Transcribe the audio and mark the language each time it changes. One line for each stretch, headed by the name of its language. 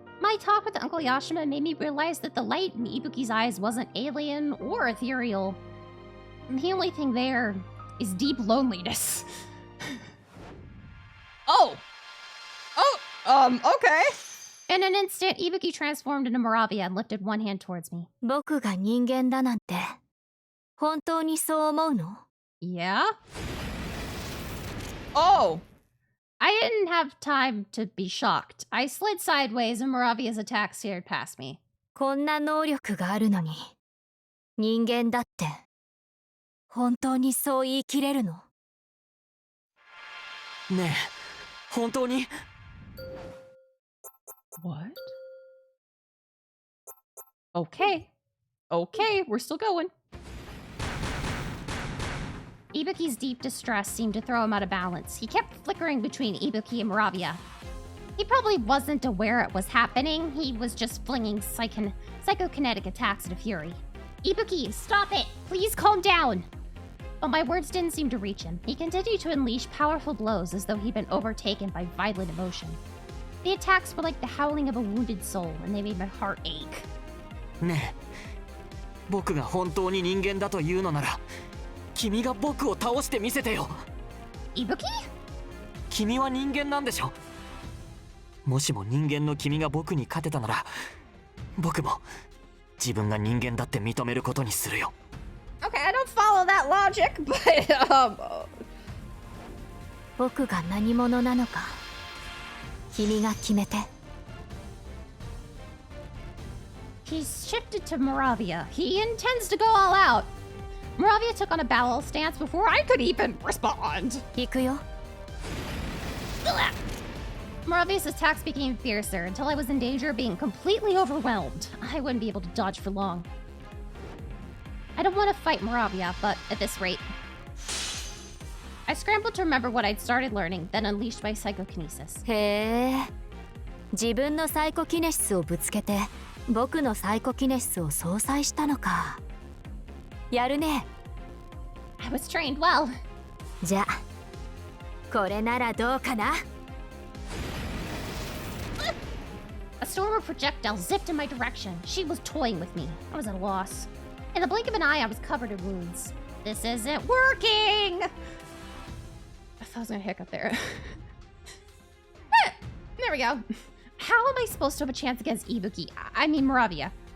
English: My talk with Uncle Yashima made me realize that the light in Ibuki's eyes wasn't alien or ethereal. The only thing there is deep loneliness. Oh. Okay. In an instant, Ibuki transformed into Moravia and lifted one hand towards me.
Japanese: 僕が人間だなんて本当にそう思うの？
English: Yeah? Oh. I didn't have time to be shocked. I slid sideways and Moravia's attack stared past me.
Japanese: こんな能力があるのに人間だって本当にそう言い切れるの？ねえ、本当に？
English: What? Okay. Okay, we're still going. Ibuki's deep distress seemed to throw him out of balance. He kept flickering between Ibuki and Moravia. He probably wasn't aware it was happening. He was just flinging psychokinetic attacks at a fury. Ibuki, stop it! Please calm down! But my words didn't seem to reach him. He continued to unleash powerful blows as though he'd been overtaken by violent emotion. The attacks were like the howling of a wounded soul, and they made my heart ache.
Japanese: ねえ、僕が本当に人間だというのなら、君が僕を倒してみせてよ。
English: Ibuki?
Japanese: 君は人間なんでしょ。もしも人間の君が僕に勝てたなら、僕も自分が人間だって認めることにするよ。
English: Okay, I don't follow that logic, but
Japanese: 僕が何者なのか君が決めて。
English: He's shifted to Moravia. He intends to go all out. Moravia took on a battle stance before I could even respond.
Japanese: 行くよ。
English: Moravia's attacks became fiercer until I was in danger of being completely overwhelmed. I wouldn't be able to dodge for long. I don't want to fight Moravia, but at this rate. I scrambled to remember what I'd started learning, then unleashed my psychokinesis.
Japanese: へえ。自分のサイコキネシスをぶつけて僕のサイコキネシスを相殺したのか。やるね。
English: I was trained well.
Japanese: じゃあこれならどうかな。
English: A storm of projectiles zipped in my direction. She was toying with me. I was at a loss. In the blink of an eye, I was covered in wounds. This isn't working! I thought I was gonna hiccup there. There we go. How am I supposed to have a chance against Ibuki? I mean Moravia.